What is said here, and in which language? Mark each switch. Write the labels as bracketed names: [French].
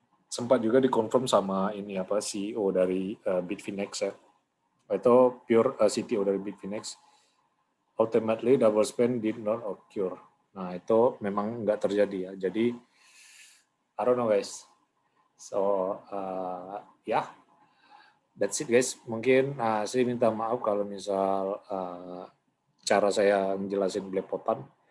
[Indonesian] sempat juga dikonfirm sama ini apa CEO dari Bitfinex ya. Itu pure CTO dari Bitfinex. [English] Ultimately double spend did not occur. [Indonesian] Nah, itu memang nggak terjadi ya. [English] Jadi I don't know guys. So ya, that's it guys. [Indonesian] Mungkin saya minta maaf kalau misal cara saya menjelasin belepotan.